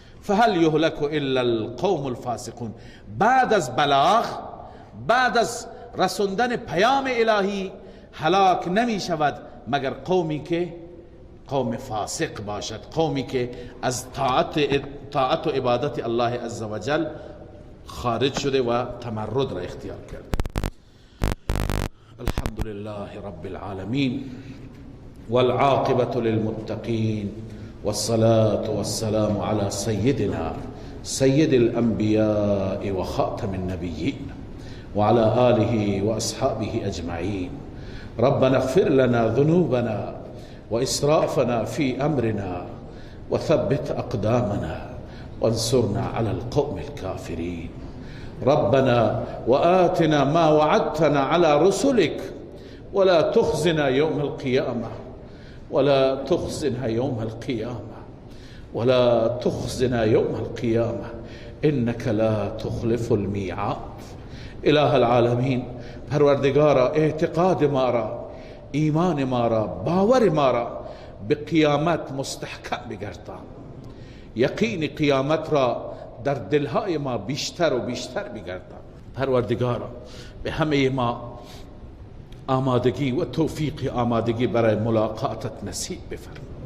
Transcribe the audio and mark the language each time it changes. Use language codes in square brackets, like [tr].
[ar] فهل یهلک الا القوم الفاسقون. [fa] بعد از بلاغ، بعد از رسوندن پیام الهی هلاک نمی شود مگر قومی که قوم فاسق باشد، قومی که از طاعت و عبادت الله عزوجل خارج شده و تمرد را اختیار کرده. [ar] الحمد لله رب العالمين والعاقبة للمتقين والصلاة والسلام على سيدنا سيد الأنبياء وخاتم النبيين وعلى آله وأصحابه أجمعين. ربنا اغفر لنا ذنوبنا وإسرافنا في أمرنا وثبت أقدامنا وانصرنا على القوم الكافرين. ربنا وآتنا ما وعدتنا على رسلك ولا تخزنا يوم القيامة ولا تخزنا يوم القيامة ولا تخزنا يوم القيامة إنك لا تخلف الميعاد. [fa] اله العالمین، پروردگارا اعتقاد ما را، ایمان ما را، باور ما را به قیامت مستحکم بگردان. یقین قیامت را در دلهای ما بیشتر و بیشتر بگردان. پروردگارا به همه ما آمادگی و توفیق آمادگی برای ملاقاتت نصیب بفرما.